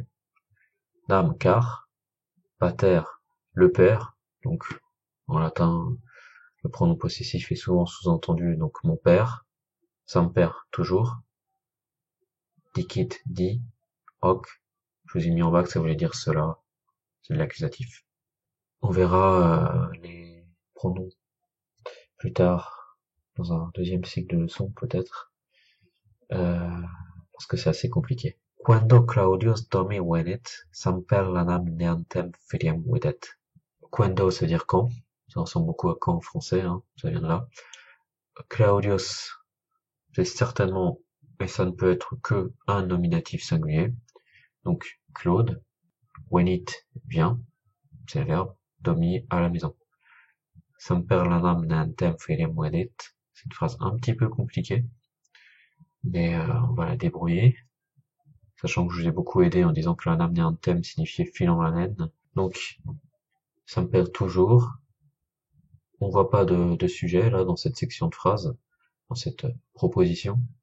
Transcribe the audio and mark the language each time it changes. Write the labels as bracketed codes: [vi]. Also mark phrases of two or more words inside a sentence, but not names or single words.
[fr] Nam, car, pater, le père, donc en latin, le pronom possessif est souvent sous-entendu, donc mon père, semper, toujours, dicit, dit, hoc, je vous ai mis en bas que ça voulait dire cela, c'est de l'accusatif. On verra les pronoms plus tard, dans un deuxième cycle de leçons peut-être, parce que c'est assez compliqué. [la] Quando Claudius domi venit, semper lanam neantem filiam videt. Quando, [fr] ça veut dire quand. Ça ressemble beaucoup à quand en français, hein, ça vient de là. Claudius, c'est certainement, et ça ne peut être que un nominatif singulier. Donc, Claude, venit, vient, c'est le verbe, domi, à la maison. [la] Semper lanam neantem filiam videt. [fr] C'est une phrase un petit peu compliquée, mais on va la débrouiller. Sachant que je vous ai beaucoup aidé en disant que [la] lanam neantem [fr] signifiait filant la laine. Donc, ça me perd toujours. On voit pas de sujet là dans cette section de phrase, dans cette proposition.